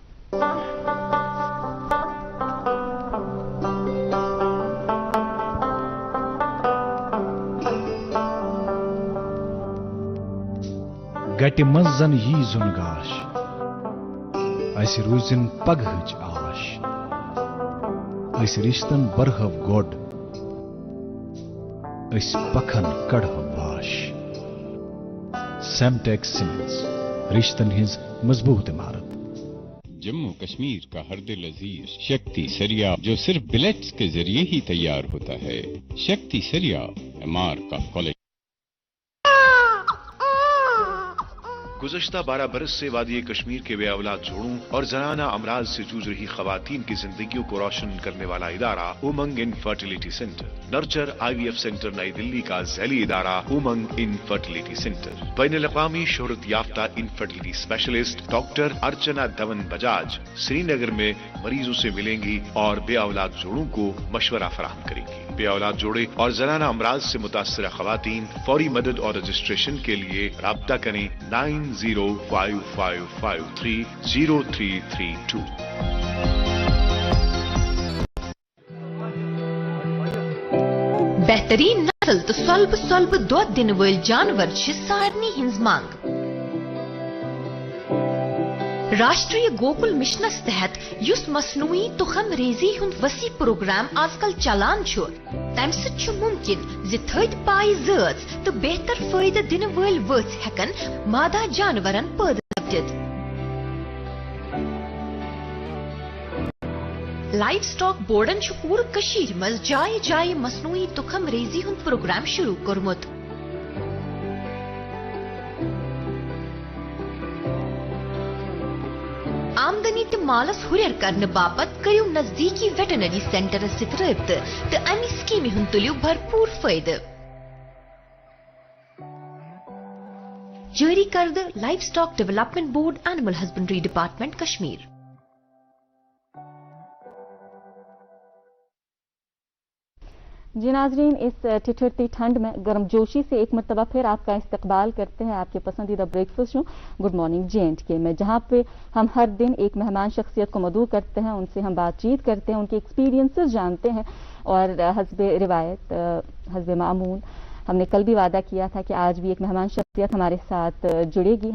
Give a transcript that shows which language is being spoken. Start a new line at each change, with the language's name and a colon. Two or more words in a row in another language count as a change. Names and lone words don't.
Kashmiri: گٹہِ منٛز زن یی زُن گاش اسہِ روٗزِن پگہٕچ آش أسۍ رِشتن برہو گۄڈ أسۍ پکھن کڑہو واش سیمٹیک سیمنٹس رشتن ہٕنٛز مضبوط عمارت
Urdu: جموں کشمیر کا ہر دل عزیز شکتی سریا جو صرف بلیٹس کے ذریعے ہی تیار ہوتا ہے. شکتی سریا MR کا کالج. گزشتہ 12 برس سے وادی کشمیر کے بے اولاد جوڑوں اور زنانہ امراض سے جوجھ رہی خواتین کی زندگیوں کو روشن کرنے والا ادارہ امنگ ان فرٹیلیٹی سینٹر. نرچر IVF سینٹر نئی دلی کا ذیلی ادارہ امنگ ان فرٹیلیٹی سینٹر. بین الاقوامی شہرت یافتہ انفرٹیلیٹی اسپیشلسٹ ڈاکٹر ارچنا دھون بجاج سری نگر میں مریضوں سے ملیں گی اور بے اولاد جوڑوں کو مشورہ فراہم کریں گی. بے اولاد جوڑے اور زنانہ امراض سے متاثرہ خواتین فوری مدد اور رجسٹریشن کے لیے رابطہ کریں 9055530332.
Kashmiri: بہترین نسل تو سلب دۄد دِنہٕ وٲلۍ جانور چھِ سارنٕے ہٕنٛز منٛگ. راشٹریہ گوکل مشنس تحت یُس مصنوعی تخم ریزی ہُنٛد وسیع پروگرام آز کل چلان چھُ تمہِ سۭتۍ چھُ ممکن زِ تھٔدۍ پایہِ زٲژ تہٕ بہتر فٲیدٕ دِنہٕ وٲلۍ ؤژھۍ ہٮ۪کن مادہ جانورن پٲدٕ سپدِتھ. لائف سٹاک بورڈن چھُ پوٗرٕ کٔشیٖرِ منٛز جایہِ جایہِ مصنوعی تخم ریزی ہُنٛد پروگرام شروع کوٚرمُت. آمدنی تہٕ مالس ہُرٮ۪ر کرنہٕ باپتھ کٔرِو نزدیٖکی ویٹنری سینٹرس سۭتۍ رٲبطہٕ تہٕ امہِ سکیٖمہِ ہُنٛد تُلِو بھرپوٗر فٲیدٕ. جٲری کردٕ لائف سٹاک ڈیولپمنٹ بورڈ اینیمل ہسبنڈری ڈپارٹمنٹ کشمیر.
Urdu: جی ناظرین، اس ٹھٹھرتی ٹھنڈ میں گرم جوشی سے ایک مرتبہ پھر آپ کا استقبال کرتے ہیں آپ کے پسندیدہ
English: breakfast show
Urdu: گڈ مارننگ JNK میں، جہاں پہ ہم ہر دن ایک مہمان شخصیت کو مدعو کرتے ہیں، ان سے ہم بات چیت کرتے ہیں، ان کے ایکسپیرینسز جانتے ہیں اور حسب روایت حسب معمول ہم نے کل بھی وعدہ کیا تھا کہ آج بھی ایک مہمان شخصیت ہمارے ساتھ جڑے گی.